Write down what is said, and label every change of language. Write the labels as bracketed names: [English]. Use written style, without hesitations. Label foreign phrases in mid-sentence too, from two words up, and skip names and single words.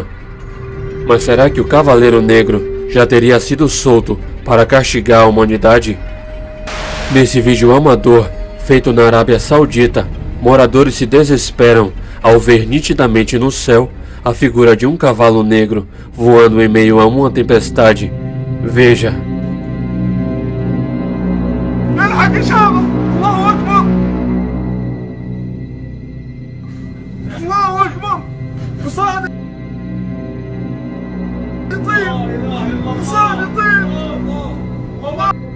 [Portuguese] Mas será que o Cavaleiro Negro já teria sido solto para castigar a humanidade? Nesse vídeo amador, feito na Arábia Saudita, moradores se desesperam ao ver nitidamente no céu a figura de um cavalo negro voando em meio a uma tempestade. Veja. [Arabic] الحق يا شباب الله اكبر الله اكبر وصاد يطير وصاد يطير الله